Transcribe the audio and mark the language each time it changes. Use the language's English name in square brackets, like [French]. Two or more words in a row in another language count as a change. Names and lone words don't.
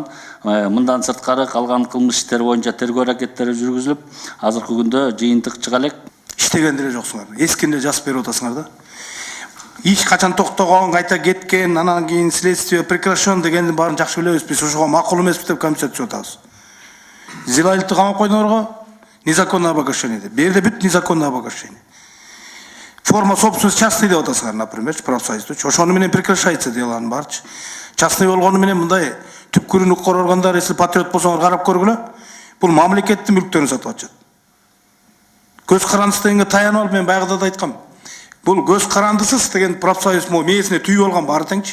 [Kyrgyz] Мындан сырткары калган кылмыш иштери боюнча тергөө аракеттери жүргүзүлүп, азыркы күндө жыйынтык чыга элек. Иштеген деле жоксуңар. Эскинде жазып берип атасыңар да. Иш качан токтогон, кайта кеткен, анан кийин [Russian] следствие прекращен [Kyrgyz] дегендин баарын жакшы билебиз. Биз ошого макул эмеспиз деп комиссия түзүп атабыз. Зилайлыкты камап койдуңарго [Russian] незаконное обогащение [Kyrgyz] деп. Бул жерде бүт [Russian] незаконное обогащение. Форма собственности частный [Kyrgyz] деп атасыңар, например, профсоюзду. Ошону менен [Russian] прекращается деланын [Kyrgyz] барчы. Частный болгону менен мындай түпкүрүн укук органдары, если патриот болсоңор карап көргүлө. Бул мамлекеттин мүлктөрүн сатып атышат. Көз карандысыз дегенге таянып алып мен баягыда да айткам. Бул көз карандысыз деген профсоюз мээсине түйүп алган баары теңчи.